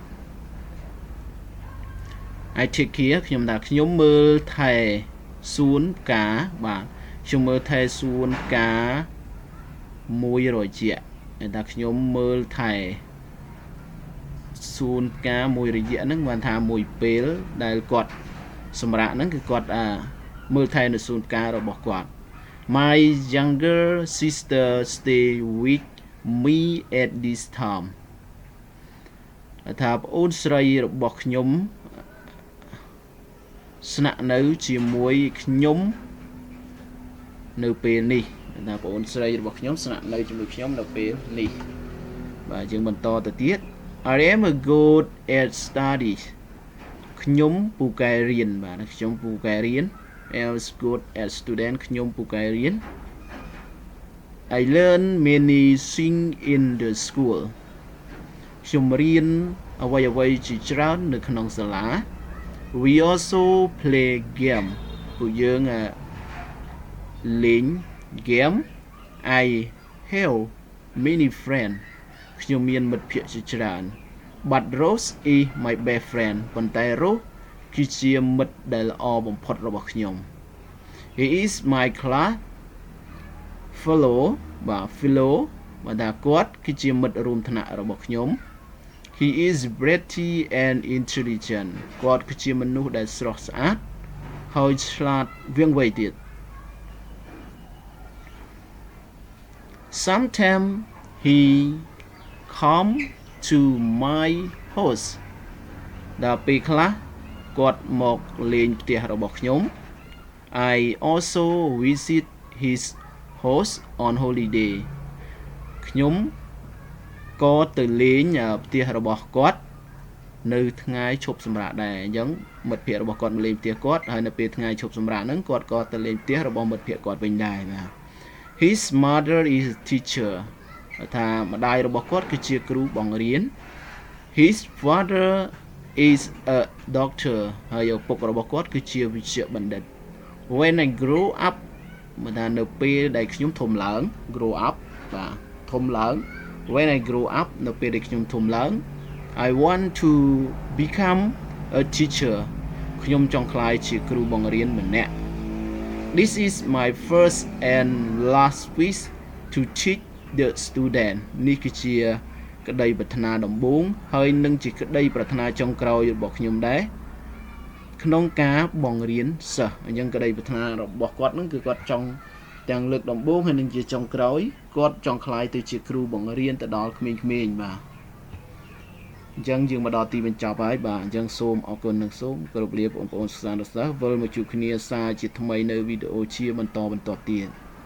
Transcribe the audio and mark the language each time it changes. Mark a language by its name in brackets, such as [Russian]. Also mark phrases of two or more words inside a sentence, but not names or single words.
[English] I take care [Khmer] ខ្ញុំថាខ្ញុំមើលថែសួនផ្កាបាទខ្ញុំមើល ថែសួនផ្កាមួយរយៈថាខ្ញុំមើលថែសួនផ្កាមួយរយៈហ្នឹងបានថាមួយពេលដែលគាត់សម្រាប់ហ្នឹងគឺគាត់មើលថែនៅសួនផ្ការបស់គាត់ [English] My younger sister stay with me at this time [Khmer] ថាប្អូនស្រីរបស់ខ្ញុំ ស្នាក់នៅជាមួយខ្ញុំនៅពេលនេះថាប្អូនស្រីរបស់ខ្ញុំស្នាក់នៅជាមួយខ្ញុំនៅពេលនេះបាទយើងបន្តទៅទៀត [English] I am a good at studies [Khmer] ខ្ញុំពូកែរៀនបាទ ខ្ញុំពូកែរៀន [English] I am good at student [Khmer] ខ្ញុំពូកែរៀន [English] I learn many things in the school [Khmer] ខ្ញុំរៀន អ្វីជាច្រើននៅក្នុងសាលា [English] We also play game [Khmer] ពួកយើងលេង game [English] I have many [Khmer] friends ខ្ញុំមានមិត្តភក្តិជាច្រើន [English] But Rose is my best friend [Khmer] ប៉ុន្តែ Rose គឺជាមិត្តដែលល្អបំផុតរបស់ខ្ញុំ [English] He is my class fellow [Khmer] បាទ fellow បាទថាគាត់គឺជាមិត្តរួមថ្នាក់របស់ខ្ញុំ [English] He is pretty and intelligent [Khmer] គាត់គឺជាមនុស្សដែលស្រស់ស្អាតហើយឆ្លាតវាងវៃទៀត [English] Sometimes he come to my house [Khmer] ដល់ពេលខ្លះគាត់មកលេងផ្ទះរបស់ខ្ញុំ [English] I also visit his house on holiday [Khmer] ខ្ញុំក៏ទៅលេងផ្ទះរបស់គាត់នៅថ្ងៃឈប់សម្រាកដែរអញ្ចឹងមិត្តភ័ក្តិរបស់គាត់មកលេងផ្ទះគាត់ហើយនៅពេលថ្ងៃឈប់សម្រាកហ្នឹងគាត់ ក៏ទៅលេងផ្ទះរបស់មិត្តភ័ក្តិគាត់វិញដែរបាទ [English] His mother is a teacher [Khmer] ថាម្ដាយរបស់គាត់គឺជាគ្រូបង្រៀន [English] His father is a doctor [Khmer] ហើយឪពុករបស់គាត់គឺជាវិជ្ជបណ្ឌិត [English] When I grow up [Khmer] មកថានៅពេលដែលខ្ញុំធំឡើង [English] grow up [Khmer] បាទធំឡើង [English] When I grow up [Khmer] នៅពេលដែលខ្ញុំធំឡើង [English] I want to become a teacher [Khmer] ខ្ញុំចង់ក្លាយជាគ្រូបង្រៀនម្នាក់ [English] This is my first and last wish to teach the student [Khmer] នេះគឺជាក្តីប្រាថ្នាដំបូងហើយនឹងជាក្តីប្រាថ្នាចុងក្រោយរបស់ខ្ញុំដែរក្នុងការបង្រៀនសិស្សអញ្ចឹងក្តីប្រាថ្នារបស់គាត់ហ្នឹងគឺគាត់ចង់ទាំងលើកដំបូងហើយនឹងជាចុងក្រោយគាត់ចង់ក្លាយទៅជាគ្រូបង្រៀនទៅដល់ក្មេងៗបាទអញ្ចឹងយើងមកដល់ទីបញ្ចប់ហើយបាទអញ្ចឹងសូមអរគុណនិងសូមគោរពលាបងប្អូនសិស្សនិស្សិតវិលមកជួបគ្នាសារជាថ្មីនៅវីដេអូជាបន្តទៀត